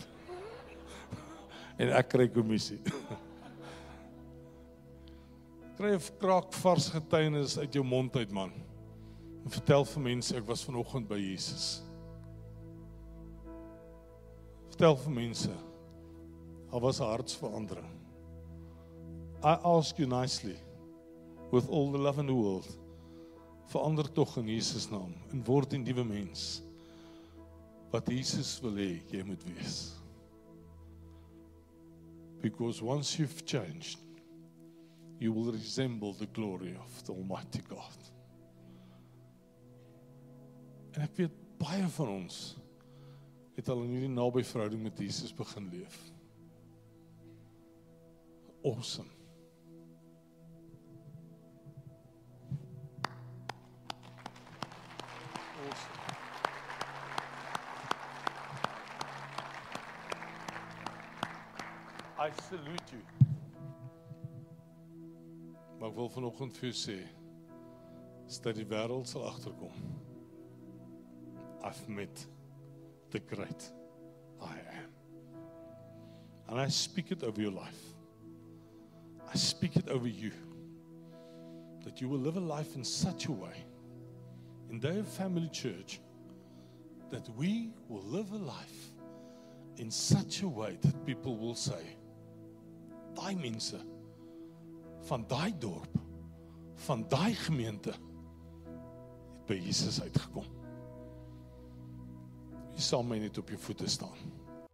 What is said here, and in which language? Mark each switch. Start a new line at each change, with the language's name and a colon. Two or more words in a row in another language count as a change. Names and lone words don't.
Afrikaans: En ek kry kommissie. Kry 'n kraak vars getuienis uit jou mond uit, man. En vertel vir mense, ek was vanoggend by Jesus. Vertel vir mense, daar was 'n hartsverandering.
English: I ask you nicely, with all the love in the world,
Afrikaans: verander tog in Jesus naam, en word 'n nuwe mens, wat Jesus wil hê jy moet wees.
English: Because once you've changed, you will resemble the glory of the Almighty God.
Afrikaans: En ek weet, baie van ons het al in hierdie naby verhouding met Jesus begin leef.
English: Awesome. I salute you.
Afrikaans: Maar ek wil vanoggend vir jou sê, is dat die wêreld sal agterkom.
English: I've met the great I am. And I speak it over your life. I speak it over you. That you will live a life in such a way, in their family church, that we will live a life in such a way that people will say,
Afrikaans: daai mense van daai dorp, van daai gemeente, het by Jesus uitgekom. Jy sal my net op jou voete staan.